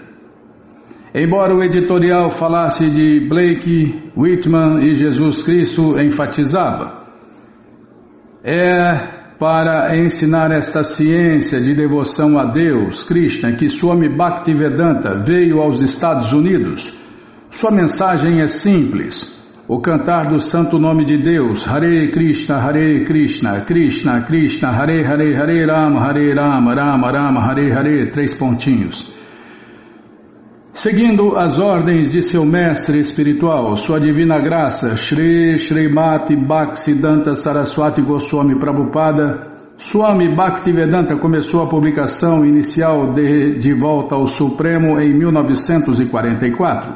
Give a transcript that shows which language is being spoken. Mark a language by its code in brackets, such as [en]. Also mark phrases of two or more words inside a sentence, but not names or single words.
[pt] Embora o editorial falasse de Blake, Whitman e Jesus Cristo, enfatizava: é para ensinar esta ciência de devoção a Deus, Krishna, que Swami Bhaktivedanta veio aos Estados Unidos. Sua mensagem é simples: o cantar do santo nome de Deus, [sa] हरे कृष्ण, कृष्ण कृष्ण, हरे हरे, हरे राम, राम राम, हरे हरे, [pt] 3 pontinhos. Seguindo as ordens de seu mestre espiritual, sua divina graça, Shri Srimati Bhaktisiddhanta Saraswati Goswami Prabhupada, Swami Bhaktivedanta começou a publicação inicial de Volta ao Supremo em 1944.